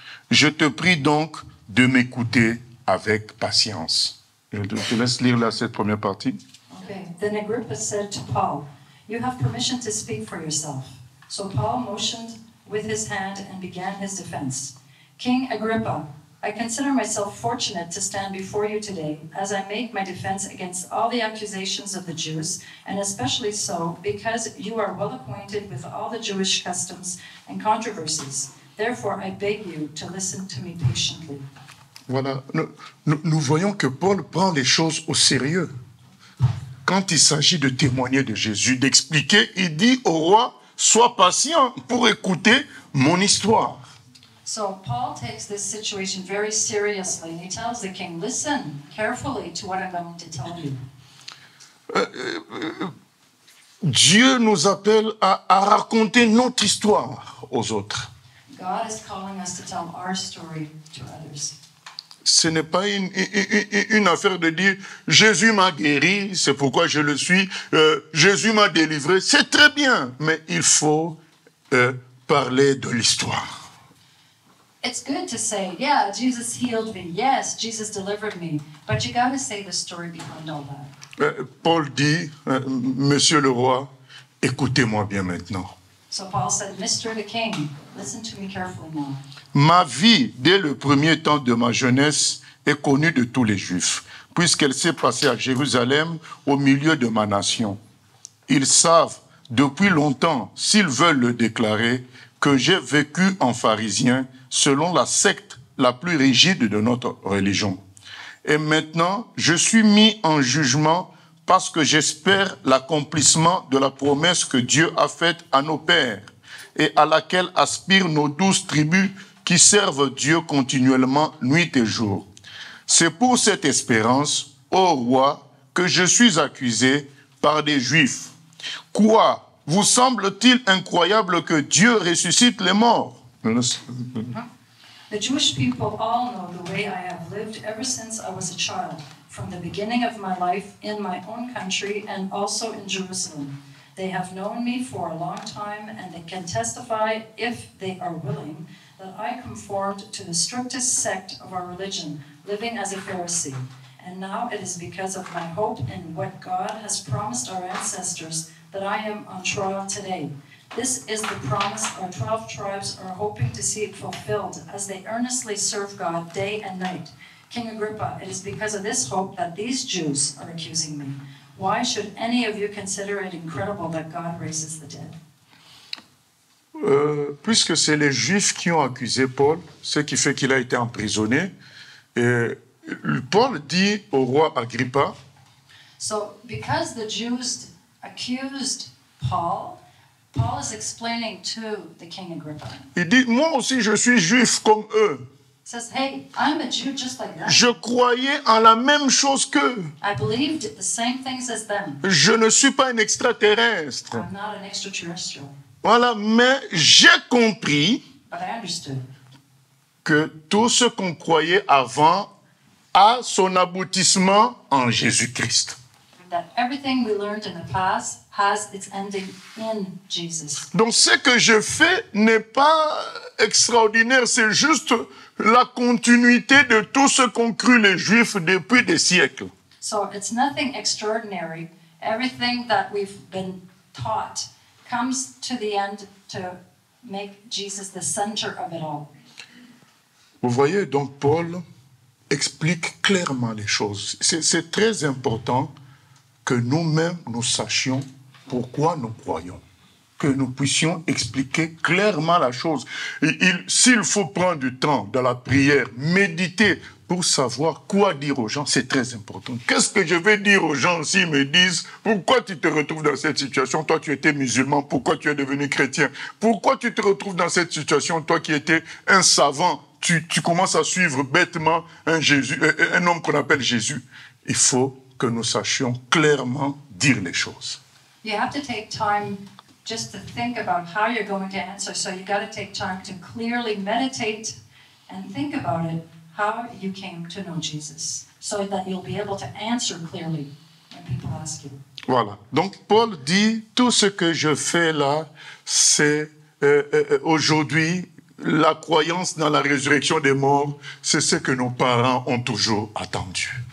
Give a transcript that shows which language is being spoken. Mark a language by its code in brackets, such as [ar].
[fr] Je te prie donc de m'écouter avec patience. » Je te laisse lire là cette première partie. Okay. [en] Then Agrippa said to Paul, "You have permission to speak for yourself." So Paul motioned with his hand and began his defense. King Agrippa, I consider myself fortunate to stand before you today as I make my defense against all the accusations of the Jews, and especially so because you are well acquainted with all the Jewish customs and controversies. Therefore, I beg you to listen to me patiently. [fr] Voilà, nous voyons que Paul prend les choses au sérieux. Quand il s'agit de témoigner de Jésus, d'expliquer, il dit au roi, sois patient pour écouter mon histoire. [en] So Paul takes this situation very seriously, and he tells the king, listen carefully to what I'm going to tell you. [fr] Dieu nous appelle à raconter notre histoire aux autres. [en] God is calling us to tell our story to others. [fr] Ce n'est pas une affaire de dire « Jésus m'a guéri, c'est pourquoi je le suis, Jésus m'a délivré ». C'est très bien, mais il faut parler de l'histoire. [en] It's good to say, yeah, Jesus healed me. Yes, Jesus delivered me. But you got to say the story behind all that. [fr] Paul dit « Monsieur le roi, écoutez-moi bien maintenant. » [en] So Paul said, Mr. the King, listen to me carefully now. [fr] Ma vie, dès le premier temps de ma jeunesse, est connue de tous les Juifs, puisqu'elle s'est passée à Jérusalem, au milieu de ma nation. Ils savent depuis longtemps, s'ils veulent le déclarer, que j'ai vécu en pharisien, selon la secte la plus rigide de notre religion. Et maintenant, je suis mis en jugement parce que j'espère l'accomplissement de la promesse que Dieu a faite à nos pères et à laquelle aspirent nos 12 tribus qui servent Dieu continuellement nuit et jour. C'est pour cette espérance, ô roi, que je suis accusé par des Juifs. Quoi? Vous semble-t-il incroyable que Dieu ressuscite les morts? [en] The Jewish people all know the way I have lived ever since I was a child, from the beginning of my life in my own country and also in Jerusalem. They have known me for a long time, and they can testify, if they are willing, that I conformed to the strictest sect of our religion, living as a Pharisee. And now it is because of my hope in what God has promised our ancestors that I am on trial today. This is the promise our 12 tribes are hoping to see fulfilled as they earnestly serve God day and night. King Agrippa, it is because of this hope that these Jews are accusing me. Why should any of you consider it incredible that God raises the dead? [fr] Puisque c'est les Juifs qui ont accusé Paul, ce qui fait qu'il a été emprisonné, et Paul dit au roi Agrippa, [en] So, because the Jews accused Paul is explaining to the King Agrippa. [fr] il dit, moi aussi je suis juif comme eux. [en] He says, hey, I'm a Jew just like them. [fr] Je croyais en la même chose qu'eux. [en] I believed the same things as them. [fr] Je ne suis pas un extraterrestre. [en] I'm not an extraterrestrial. [fr] Voilà, mais j'ai compris [en] But I understood [fr] que tout ce qu'on croyait avant a son aboutissement en Jésus-Christ. [en] that everything we learned in the past has its ending in Jesus. [fr] Donc ce que je fais n'est pas extraordinaire, c'est juste la continuité de tout ce qu'ont cru les Juifs depuis des siècles. [en] So it's nothing extraordinary. Everything that we've been taught comes to the end to make Jesus the center of it all. [fr] Vous voyez, donc Paul explique clairement les choses. C'est très important que nous-mêmes, nous sachions pourquoi nous croyons. Que nous puissions expliquer clairement la chose. S'il faut prendre du temps dans la prière, méditer pour savoir quoi dire aux gens, c'est très important. Qu'est-ce que je vais dire aux gens s'ils me disent « Pourquoi tu te retrouves dans cette situation? Toi, tu étais musulman. Pourquoi tu es devenu chrétien? Pourquoi tu te retrouves dans cette situation? Toi qui étais un savant, tu commences à suivre bêtement un homme qu'on appelle Jésus. » Il faut que nous sachions clairement dire les choses. [en] You have to take time just to think about how you're going to answer. So you got to take time to clearly meditate and think about it, how you came to know Jesus, so that you'll be able to answer clearly when people ask you. [fr] Voilà. Donc Paul dit, tout ce que je fais là, c'est aujourd'hui, la croyance dans la résurrection des morts, c'est ce que nos parents ont toujours attendu.